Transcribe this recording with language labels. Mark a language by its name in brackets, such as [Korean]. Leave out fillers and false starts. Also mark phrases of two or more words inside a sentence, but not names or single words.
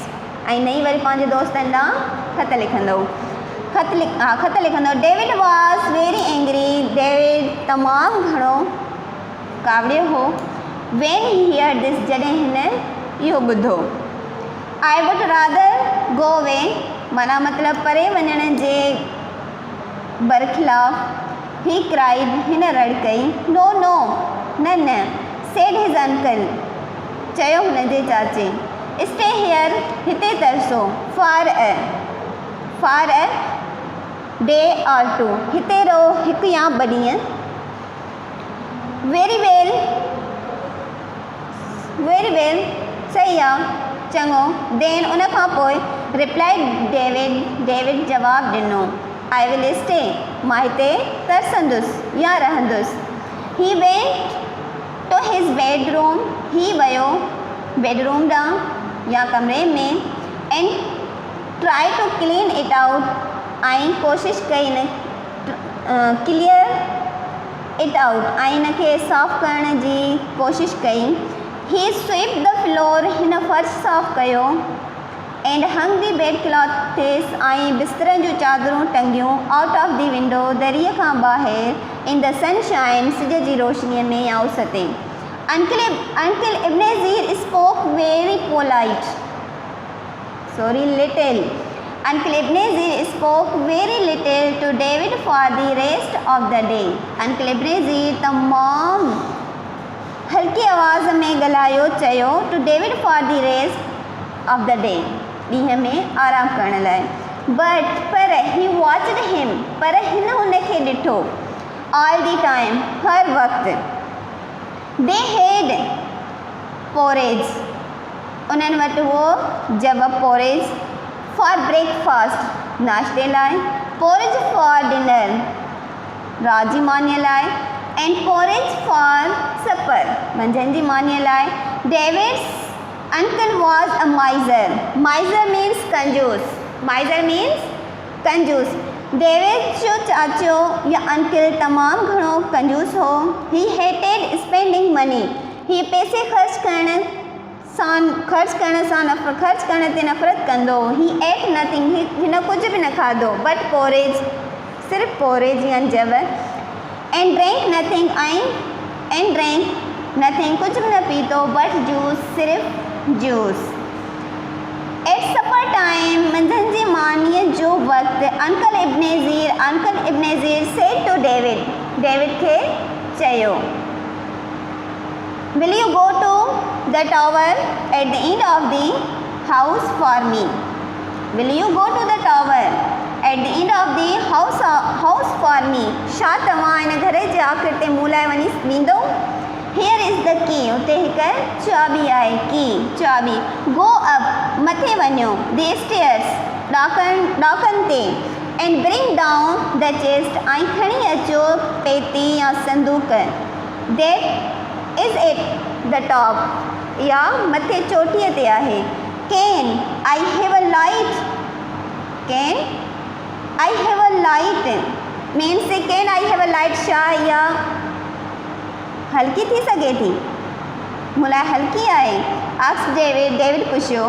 [Sindhi] ऐं नई वरी पंहिंजे दोस्तनि ॾांहुं ख़त लिखंदव. ख़त लिखंदव. [English] David was very angry. [Sindhi] डेविड तमामु घणो कावड़ियो हो. [English] when he hear this. [Sindhi] जॾहिं हिन इहो ॿुधो. [English] I would rather go away. [Sindhi] माना मतिलबु परे वञण जे बरख़िलाफ़. [English] he cried. [Sindhi] हिन रड़ कई. [English] no no [Sindhi] न न. [English] said his uncle. [Sindhi] चयो हुनजे चाचे. [English] stay here. [Sindhi] हिते तरसो. [English] for a day or two. [Sindhi] हिते रहो हिकु या ॿ ॾींहं. [English] very well. [Sindhi] सही आहे. चङो. देन उन खां पोइ रिप्लाइड डेविड जवाबु ॾिनो. [English] I will stay. [Sindhi] मां हिते तरसंदुसि या रहंदुसि. [English] he went to his bedroom. [Sindhi] ही वियो बेडरूम ॾांहुं या कमरे में. [English] and try to clean it out. [Sindhi] ऐं कोशिशि कई न [English] clear it out. [Sindhi] ऐं हिनखे साफ़ु करण जी कोशिशि कई. [English] he sweep the floor. [Sindhi] हिन फर्श साफ़ु कयो. [English] and hung the bed clothes. [Sindhi] ऐं बिस्तरनि जूं चादरूं टंगियूं. [English] out of the window. [Sindhi] दरीअ खां ॿाहिरि. [English] in the sunshine. [Sindhi] सिज जी रोशनीअ में या उस ते. अंकल इब्नेज़ीर [English] spoke very polite. little. Uncle Ebenezer spoke very little to David for the rest of the day. Uncle Ebenezer [Sindhi] तमाम हल्की आवाज़ में ॻाल्हायो चयो [English] to David for the rest of the day. [Sindhi] ॾींहं में आराम करण लाइ. [English] but पर he watched him. [Sindhi] पर हिन हुनखे ॾिठो. [English] all the time. [Sindhi] हर वक़्तु. [English] they had porridge. [Sindhi] उन्हनि वटि उहो जब [English] porridge for breakfast [Sindhi] नाश्ते लाइ. [English] porridge for dinner [Sindhi] रात जी मानीअ लाइ. [English] and porridge for supper [Sindhi] मंझंदि जी मानीअ लाइ. [English] David's uncle was a miser. miser means कंजूस. [Sindhi] डेविड जो चाचो या अंकल तमामु घणो कंजूस हो. [English] he hated spending money. [Sindhi] ही पैसे ख़र्च करण ते नफ़रत कंदो. [English] he ate nothing. [Sindhi] हिन कुझु बि न खाधो. [English] but porridge [Sindhi] सिर्फ़ु porridge या जव. [English] and drank nothing. and drank nothing [Sindhi] कुझु बि न पीतो. but juice सिर्फ़ु जूस. [English] at supper time [Sindhi] मंझंदि जी मानीअ जो वक़्तु. अंकल इब्नेज़ीर [English] said to [Sindhi] डेविड खे चयो. [English] will you go to the tower at the end of the house for me? will you go to the tower at the end of the house for me? [Sindhi] छा तव्हां हिन घर जे आख़िर ते मूं लाइ वञी वेंदो? [English] here is the key. [Sindhi] उते हिकु चाबी आहे. की चाबी. go up मथे वञो. the stairs ॾाकनि ते. [English] and bring down the chest. [Sindhi] ऐं खणी अचो पेती या संदूक. [English] that is it the top. [Sindhi] या मथे चोटीअ ते आहे। [English] can I have a light, can I have a light means can I have a light [Sindhi] छा या हल्की थी सघे थी, मुलाए हल्की आहे। [English] ask David, [Sindhi] डेविड पुछियो।